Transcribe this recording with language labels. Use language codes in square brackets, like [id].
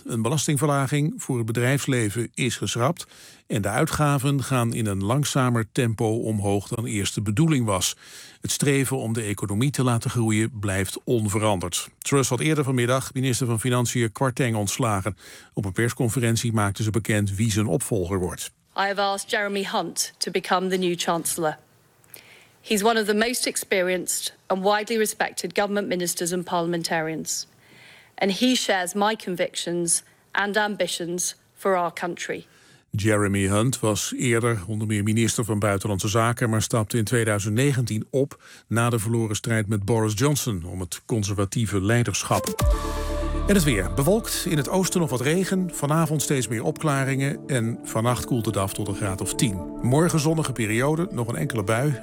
[nl] Een belastingverlaging voor het bedrijfsleven is geschrapt en de uitgaven gaan in een langzamer tempo omhoog dan eerst de bedoeling was. Het streven om de economie te laten groeien blijft onveranderd. Truss had eerder vanmiddag minister van Financiën Kwarteng ontslagen. Op een persconferentie maakte ze bekend wie zijn opvolger wordt. [en] I have asked Jeremy Hunt to become the new chancellor. He's one of the most experienced and widely respected government ministers and parliamentarians. And he shares my convictions and ambitions for our country. [nl] Jeremy Hunt was eerder onder meer minister van Buitenlandse Zaken, maar stapte in 2019 op na de verloren strijd met Boris Johnson om het conservatieve leiderschap. En het weer. Bewolkt, in het oosten nog wat regen. Vanavond steeds meer opklaringen. En vannacht koelt het af tot een graad of 10. Morgen zonnige periode, nog een enkele bui.